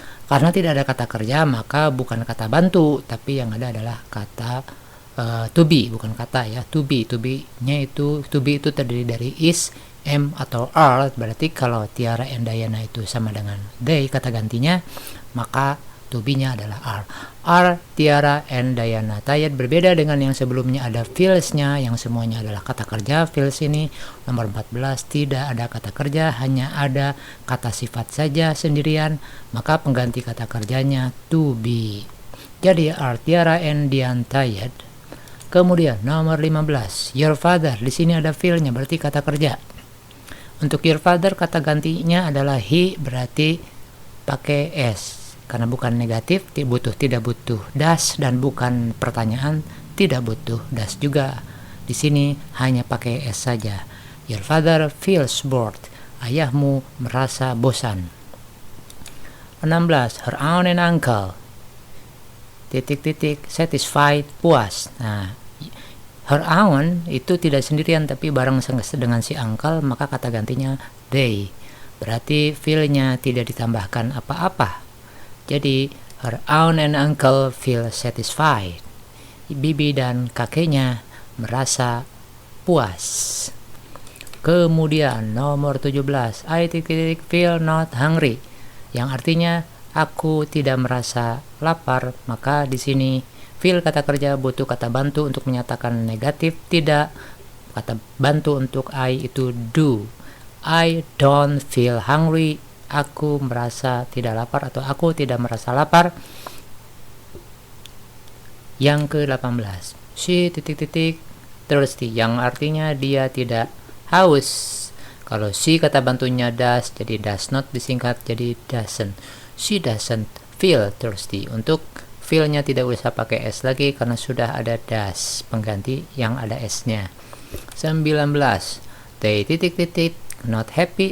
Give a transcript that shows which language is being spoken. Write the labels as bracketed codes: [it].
[id] Karena tidak ada kata kerja maka bukan kata bantu, tapi yang ada adalah kata to be, bukan kata ya, to be. To be-nya itu, to be itu terdiri dari is, am atau are. Berarti kalau Tiara and Diana itu sama dengan they kata gantinya, maka To be-nya adalah are. [en] Are, Tiara, and Diana tired. [id] Berbeda dengan yang sebelumnya ada feels-nya, yang semuanya adalah kata kerja. Feels ini nomor 14 tidak ada kata kerja, hanya ada kata sifat saja sendirian, maka pengganti kata kerjanya to be. [en] Jadi are Tiara and Diana tired. [id] Kemudian nomor 15, [en] your father. [id] Di sini ada feel-nya, berarti kata kerja. Untuk your father kata gantinya adalah he, berarti pakai s. Karena bukan negatif, tidak butuh das, dan bukan pertanyaan, tidak butuh das juga. Di sini hanya pakai s saja. [en] Your father feels bored. [id] Ayahmu merasa bosan. 16, [en] her aunt and uncle. [id] Satisfied, puas. Nah, her aunt itu tidak sendirian tapi bareng dengan si uncle, maka kata gantinya they. Berarti feel-nya tidak ditambahkan apa-apa. [en] Jadi her aunt and uncle feel satisfied. [id] Bibi dan kakeknya merasa puas. Kemudian nomor 17, [en] I feel not hungry, [id] yang artinya aku tidak merasa lapar. Maka di sini feel kata kerja butuh kata bantu untuk menyatakan negatif, tidak. Kata bantu untuk [en] I itu do. I don't feel hungry. [id] Aku merasa tidak lapar atau aku tidak merasa lapar. Yang ke-18, [en] she thirsty, [id] yang artinya dia tidak haus. Kalau she kata bantunya does, jadi does not disingkat jadi doesn't. [en] She doesn't feel thirsty. [id] Untuk feel-nya tidak usah pakai s lagi karena sudah ada does pengganti yang ada s-nya. [en] 19, they not happy.